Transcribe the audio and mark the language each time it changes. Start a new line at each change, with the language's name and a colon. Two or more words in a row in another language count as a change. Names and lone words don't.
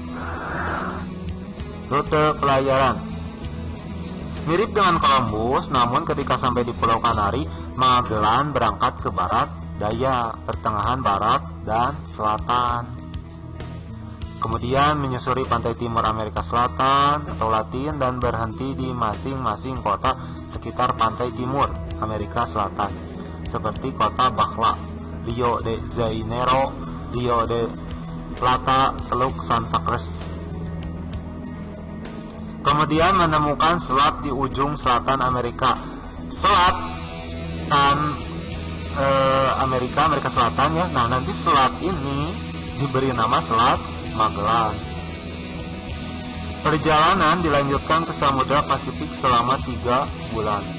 Indonesian: Rute pelayaran mirip dengan Columbus, namun ketika sampai di Pulau Kanari, Magellan berangkat ke barat daya, pertengahan barat dan selatan. Kemudian menyusuri pantai timur Amerika Selatan atau Latin dan berhenti di masing-masing kota sekitar pantai timur Amerika Selatan, seperti kota Baja, Rio de Janeiro, Rio de Plata, Teluk Santa Cruz. Kemudian menemukan selat di ujung selatan Amerika. Selat Amerika Selatan ya. Nah, nanti selat ini diberi nama Selat Magellan. Perjalanan dilanjutkan ke Samudra Pasifik selama 3 bulan.